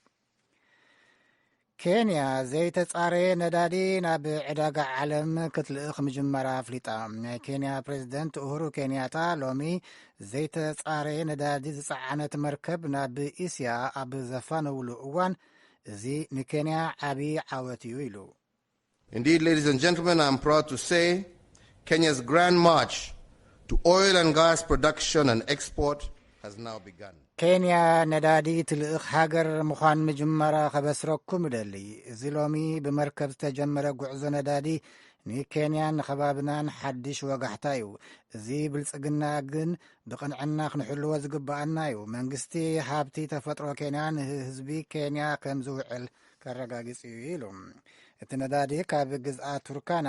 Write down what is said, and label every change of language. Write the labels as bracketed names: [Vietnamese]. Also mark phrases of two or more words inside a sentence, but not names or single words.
[Tigrinya] ኬንያ ዘይተጻረየ ነዳዲ ናብ ዕዳጋ ዓለም ክትልእኽ ምጅመራ ኣፍሊጣ። ናይ ኬንያ ፕሬዚደንት ኡሁሩ ኬንያታ ሎሚ ዘይተጻረየ ነዳዲ ዝጸዓነት መርከብ ናብ እስያ ኣብ ዘፋነውሉ እዋን እዚ ንኬንያ ዓብዪ ዓወት እዩ ኢሉ። [English] Indeed, ladies and gentlemen, I am proud to say Kenya's grand march to oil and gas production and export has now begun. [Tigrinya] ኬንያ ነዳዲ ትልእኽ ሃገር ምዃን ምጅመራ ኸበስረኩም ደሊ እዚ ሎሚ ብመርከብ ዝተጀመረ ጉዕዞ ነዳዲ ንኬንያን ንኸባብናን ሓድሽ ወጋሕታ እዩ። እዚ ብልጽግና ግን ብቕንዕና ክንሕልዎ ዝግብኣና እዩ። መንግስቲ ሃብቲ ተፈጥሮ ኬንያ ንህዝቢ ኬንያ ከም ዝውዕል ከረጋግጽ እዩ ኢሉ። እቲ ነዳዲ ካብ ግዝኣት ቱርካና